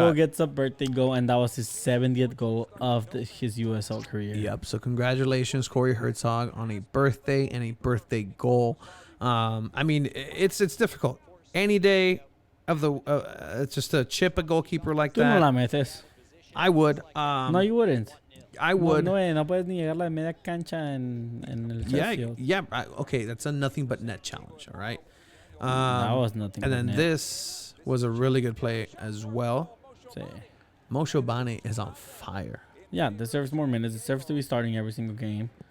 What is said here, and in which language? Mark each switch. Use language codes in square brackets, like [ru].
[en] goal gets a birthday goal, and that was his 70th goal of his USL career. Yep. So congratulations, Corey Herzog, on a birthday and a birthday goal. I mean, it's difficult. Any day of the just to chip a goalkeeper like that. [es] Tú no la metes. [en] I would. No, you wouldn't. I would. [es] No puedes ni llegar la media cancha en el Sheffield. [en] Yeah. Okay, that's a nothing but net challenge. All right. That was nothing. And then this was a really good play as well. [es] Sí. [en] Mosho Bane is on fire. Yeah, deserves more minutes. Deserves to be starting every single game.